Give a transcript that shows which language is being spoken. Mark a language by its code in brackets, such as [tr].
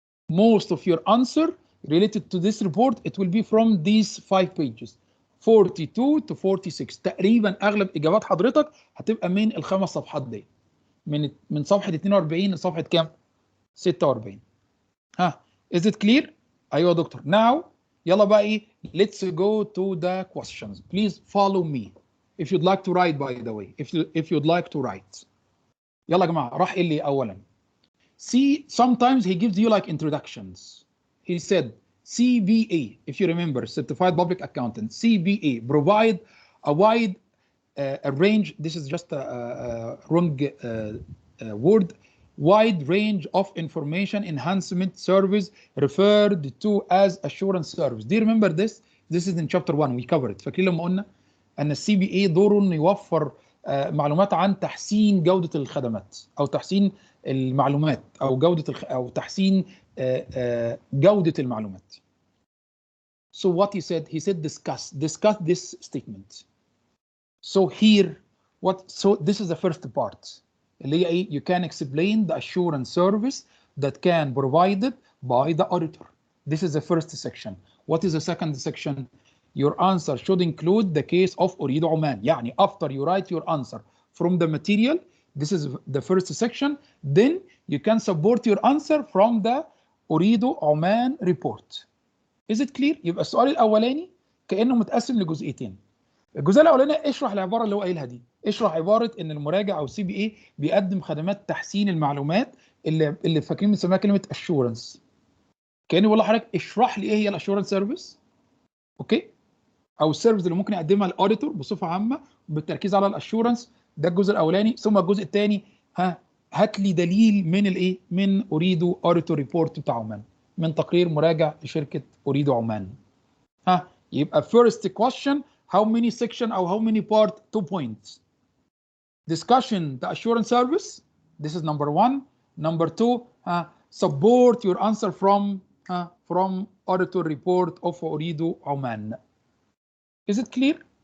[en] Most of your answer related to this report, it will be from these 5 pages. 42 to 46. [ar] تقريبا اغلب اجابات حضرتك هتبقى من الخمس صفحات دي. من صفحة 42 لصفحة كام؟ 46. [en] Is it clear؟ [ar] ايوه يا دكتور. [en] Now [ar] يلا بقى ايه؟ [en] Let's go to the questions. Please follow me. If you'd like to write, by the way. If you'd like to write. [ar] يلا يا جماعة. راح قال لي أولا. [en] See, sometimes he gives you like introductions. He said CBA, if you remember, Certified Public Accountant, CBA, provide a wide range, this is just a wrong word, wide range of information enhancement service referred to as assurance service. Do you remember this? This is in chapter 1, we covered it. [ar] فاكرين لما قلنا أن السي بي اي دوره إنه يوفر معلومات عن تحسين جودة الخدمات أو تحسين المعلومات أو أو تحسين جودة المعلومات. [en] So what he said discuss this statement. So here so this is the first part [ar] اللي هي ايه؟ [en] You can explain the assurance service that can provided by the auditor. This is the first section. What is the second section? Your answer should include the case of أريد عمان. [ar] يعني [en] after you write your answer from the material, this is the first section, then you can support your answer from the أريد عمان report. Is it clear؟ [ar] يبقى السؤال الأولاني كأنه متقسم لجزئيتين. الجزء الأولاني اشرح العبارة اللي هو قايلها دي. اشرح عبارة إن المراجع أو السي بي اي بيقدم خدمات تحسين المعلومات اللي فاكرين بنسميها كلمة assurance. كأني بقول لحضرتك اشرح لي إيه هي الassurance service. أوكي؟ او السيرفيس اللي ممكن يقدمها الاوديتور بصفه عامه بالتركيز على الاشورنس. ده الجزء الاولاني. ثم الجزء الثاني هات لي دليل من الايه؟ من اريد اوديتور ريبورت بتاع عمان، من تقرير مراجع لشركه اريد عمان. [en] يبقى first question how many section او how many part 2 points. Discussion the assurance service, this is number 1. Number 2 support your answer from auditor report of اريد عمان. Is it clear?